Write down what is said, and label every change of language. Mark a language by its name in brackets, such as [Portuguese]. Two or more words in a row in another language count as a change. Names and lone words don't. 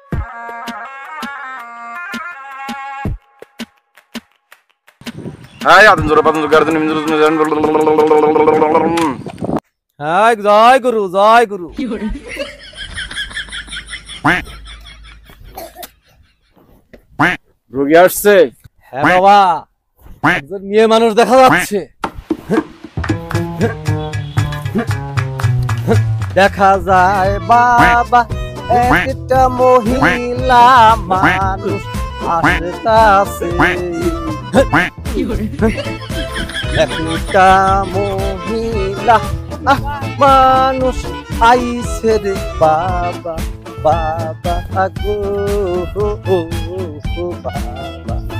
[Bangla] Hai, atun jora patun garden min jora Hai, jai guru, jai guru. রোগী আসছে। হ্যাঁ বাবা, একজন মেয়ে মানুষ দেখা যাচ্ছে। দেখা যায় বাবা একটা মহিলা মানুষ আসছে, একটা মহিলা মানুষ আইছে রে বাবা, বাবা গো বাবা।